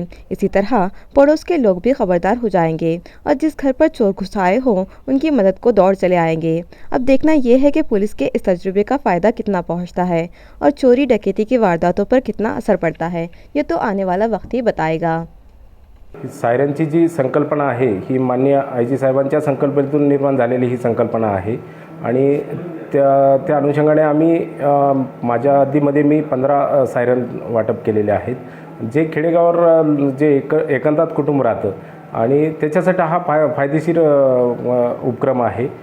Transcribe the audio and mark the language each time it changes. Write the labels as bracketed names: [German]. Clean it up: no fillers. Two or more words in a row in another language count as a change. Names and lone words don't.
[Urdu] اسی طرح پڑوس کے لوگ بھی خبردار ہو جائیں گے اور جس گھر پر چور گھس آئے ہوں ان کی مدد کو دوڑ چلے آئیں گے۔ اب دیکھنا یہ ہے کہ پولیس کے اس تجربے کا فائدہ کتنا پہنچتا ہے اور چوری ڈکیتی کی وارداتوں پر کتنا اثر پڑتا ہے، یہ تو آنے والا وقت ہی بتائے گا۔ [Marathi] सायरनची जी संकल्पना आहे ही माननीय IG साहेबांच्या संकल्पनेतून निर्माण झालेली ही संकल्पना आहे आणि त्या अनुषंगाने आम्ही माझ्या हद्दीमध्ये मी 15 सायरन वाटप केलेले आहेत, जे खेडेगावावर जे एकांतात कुटुंब राहतं आणि त्याच्यासाठी हा फायदेशीर उपक्रम आहे,